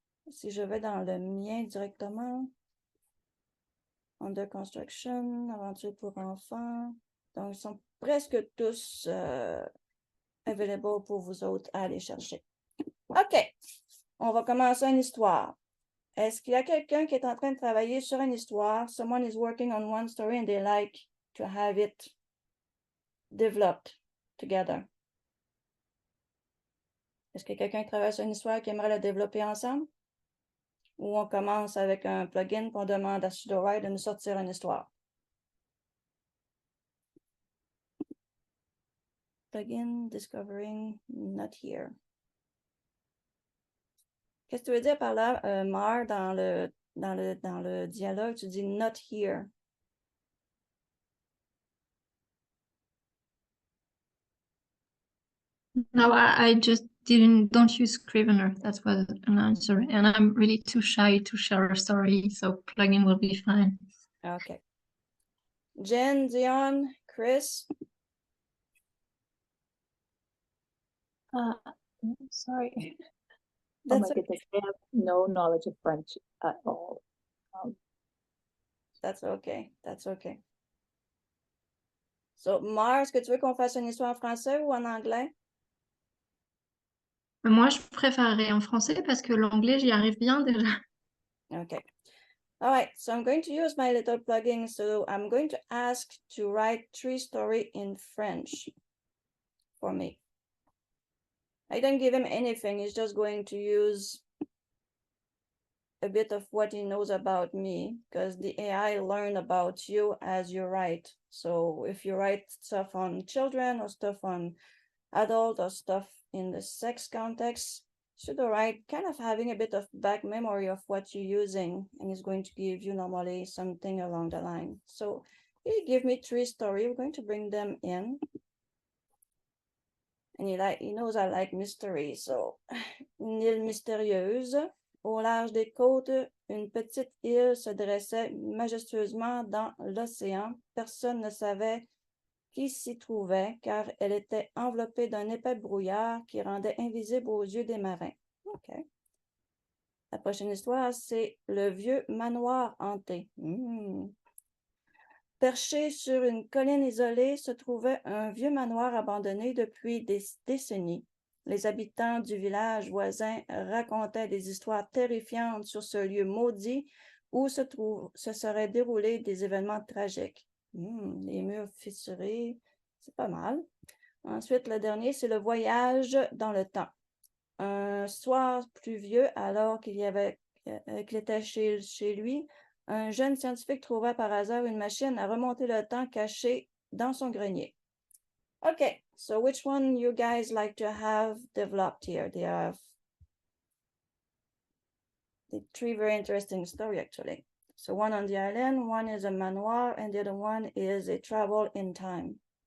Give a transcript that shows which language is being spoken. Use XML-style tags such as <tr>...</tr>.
<fr>Si je vais dans le mien directement, Under Construction, Aventure pour enfants. Donc, ils sont presque tous available pour vous autres à aller chercher. OK, on va commencer une histoire. Est-ce qu'il y a quelqu'un qui est en train de travailler sur une histoire?</fr> <en>Someone is working on one story and they like to have it developed together.</en> <fr>Est-ce qu'il y a quelqu'un qui travaille sur une histoire qui aimerait la développer ensemble? Ou on commence avec un plugin pour demande à Sudowrite de nous sortir une histoire?</fr> <en>Plugin, discovering, not here.</en> <fr>Qu'est-ce que tu veux dire par là, Mar, dans le dialogue, tu dis</fr> <en>not here. No, I just don't use Scrivener. That was an answer. And I'm really too shy to share a story, so plugin will be fine. Okay. Jen, Dion, Chris? Sorry. That's oh my goodness, I have no knowledge of French at all. That's okay. That's okay.</en> <fr>So, Mar, est-ce que tu veux qu'on fasse une histoire en français ou en anglais? Moi, je préférerais en français parce que l'anglais, j'y arrive bien déjà.</fr> <en>Okay. All right. So I'm going to use my little plugin. So I'm going to ask to write 3 stories in French for me. I don't give him anything. He's just going to use a bit of what he knows about me because the AI learn about you as you write. So if you write stuff on children or stuff on adult or stuff in the sex context, Sudowrite kind of having a bit of back memory of what you're using and is going to give you normally something along the line. So he give me 3 stories. We're going to bring them in. And he knows I like mystery.</en> <fr>So une île mystérieuse. Au large des côtes, une petite île se dressait majestueusement dans l'océan. Personne ne savait qui s'y trouvait, car elle était enveloppée d'un épais brouillard qui rendait invisible aux yeux des marins. OK. La prochaine histoire, c'est le vieux manoir hanté. Perché sur une colline isolée se trouvait un vieux manoir abandonné depuis des décennies. Les habitants du village voisin racontaient des histoires terrifiantes sur ce lieu maudit où se seraient déroulés des événements tragiques. Les murs fissurés, c'est pas mal. Ensuite, le dernier, c'est le voyage dans le temps. Un soir pluvieux, alors qu'il était chez lui, un jeune scientifique trouva par hasard une machine à remonter le temps cachée dans son grenier.</fr> <en>Okay, so which one you guys like to have developed here? They have 3 very interesting stories, actually. So one on the island, one is a manoir, and the other one is a travel in time.</en>